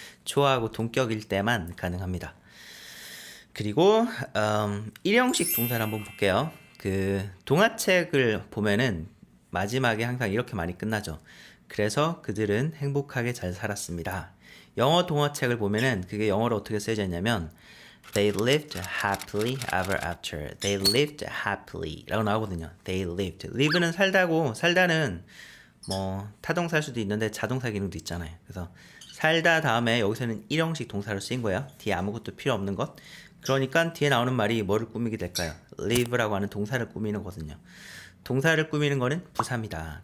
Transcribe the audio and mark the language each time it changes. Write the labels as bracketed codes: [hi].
[ko] 주어하고 동격일 때만 가능합니다. 그리고 1형식 동사를 한번 볼게요. 그 동화책을 보면은 마지막에 항상 이렇게 많이 끝나죠. 그래서 그들은 행복하게 잘 살았습니다. 영어 동화책을 보면은 그게 영어로 어떻게 쓰여져 있냐면 [en] They lived happily ever after. They lived happily [ko] 라고 나오거든요. [en] They lived. [ko] live는 살다고, 살다는 뭐 타동사일 수도 있는데 자동사 기능도 있잖아요. 그래서 살다 다음에 여기서는 1형식 동사로 쓰인 거예요. 뒤에 아무것도 필요 없는 것. 그러니까 뒤에 나오는 말이 뭐를 꾸미게 될까요? live라고 하는 동사를 꾸미는 거거든요. 동사를 꾸미는 거는 부사입니다.